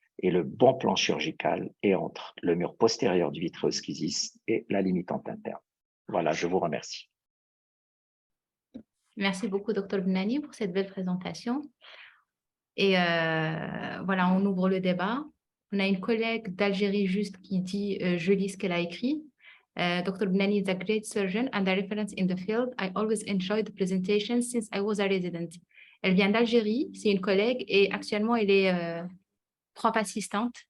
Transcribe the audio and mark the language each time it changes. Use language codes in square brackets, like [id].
[fr] Et le bon plan chirurgical est entre le mur postérieur du vitreoschisis et la limitante interne. Voilà, je vous remercie. Merci beaucoup, Dr Bennani, pour cette belle présentation. Et voilà, on ouvre le débat. On a une collègue d'Algérie juste qui dit, je lis ce qu'elle a écrit. [en] Dr Bennani is a great surgeon and a reference in the field. I always enjoyed the presentation since I was a resident. [fr] Elle vient d'Algérie, c'est une collègue et actuellement elle est prof assistante.